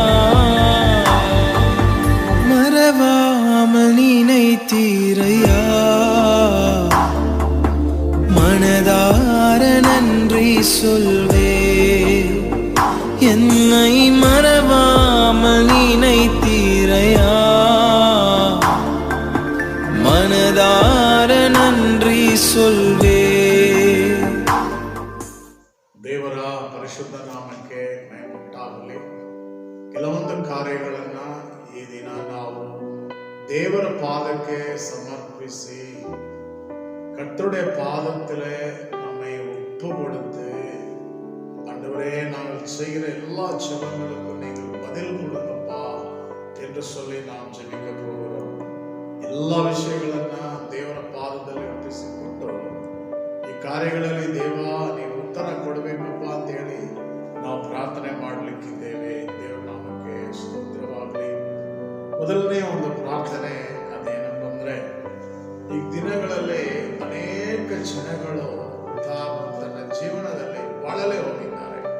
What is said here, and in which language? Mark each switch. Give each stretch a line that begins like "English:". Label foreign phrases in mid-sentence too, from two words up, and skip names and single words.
Tamil: மறவாமல் நினைத்தீரையா, மனதார நன்றி சொல்வே. என்னை மறவாமல் நினைத்தீரையா, மனதார நன்றி சொல்வே.
Kannada: ದೇವರ ಪರಿಶುದ್ಧ ನಾಮಕ್ಕೆ ಮಹಿಮೆ. ಕೆಲವೊಂದು ಕಾರ್ಯಗಳನ್ನ ಈ ದಿನ ನಾವು ದೇವರ ಪಾದಕ್ಕೆ ಸಮರ್ಪಿಸಿ
Tamil: கர்த்தருடைய பாதத்திலே நம்மை ஒப்பு கொடுத்து, ஆண்டவரே நாங்கள் செய்கிற எல்லா ஜெபங்களுக்கும் நீங்கள் பதில் கொடுங்கப்பா என்று சொல்லி நாம் ಜெபிக்க போகிறோம்.
Kannada: ಎಲ್ಲ ವಿಷಯಗಳನ್ನ ದೇವರ ಪಾದದಲ್ಲಿ ಅರ್ಪಿಸಿಕೊಂಡು ಈ ಕಾರ್ಯಗಳಲ್ಲಿ ದೇವ ನೀವು ಉತ್ತರ ಕೊಡಬೇಕಪ್ಪ ಅಂತ ಹೇಳಿ ನಾವು ಪ್ರಾರ್ಥನೆ ಮಾಡಲಿಕ್ಕಿದ್ದೇವೆ. ದೇವರ ನಾಮಕ್ಕೆ ಸ್ತೋತ್ರವಾಗಲಿ. ಮೊದಲನೇ ಒಂದು ಪ್ರಾರ್ಥನೆ ಅದೇನಪ್ಪ ಅಂದ್ರೆ, ಈ ದಿನಗಳಲ್ಲಿ ಅನೇಕ ಜನಗಳು ತನ್ನ ಜೀವನದಲ್ಲಿ ಬಳಲೇ ಹೋಗಿದ್ದಾರೆ.